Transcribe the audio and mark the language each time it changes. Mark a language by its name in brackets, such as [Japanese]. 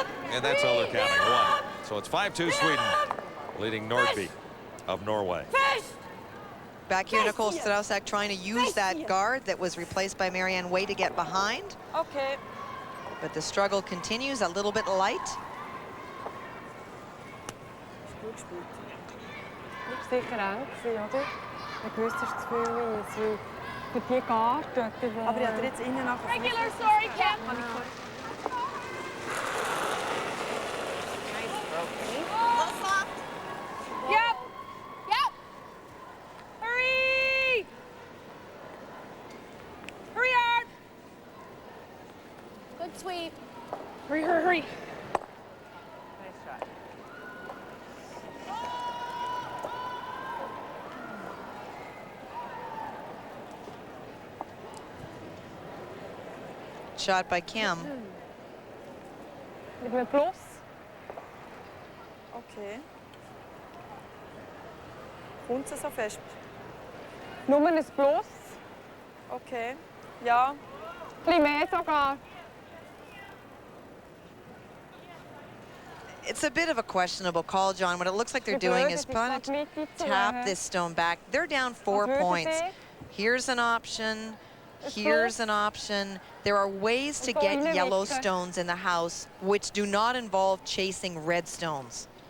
[English] And that's all they're counting, 1. So it's 5-2 Sweden, leading Nordby of Norway. Back here, Nicole Strausak trying to use that guard that was replaced by Marianne Way to get behind. Okay. But the struggle continues, a little bit light. [German] Gut gespielt. Sicher eng gewesen, oder? Ich wusste, es ist zu viel Eis, weil für die Karte... Aber ich hatte jetzt innen nachher... [English] Regular, sorry, Kim. Yep. Yep. Hurry! Hurry hard! Good sweep. Hurry, hurry, hurry. Nice shot. Shot by Kim. [German] Mit einem Plus. Okay. Kommt sie so fest? Nur ein Plus. Okay. Ja. Ein bisschen mehr sogar. [English] It's a bit of a questionable call, John. What it looks like they're doing is trying to tap this stone back. They're down 4 points. Here's an option. Here's an option. There are ways to get yellow stones in the house which do not involve chasing red stones.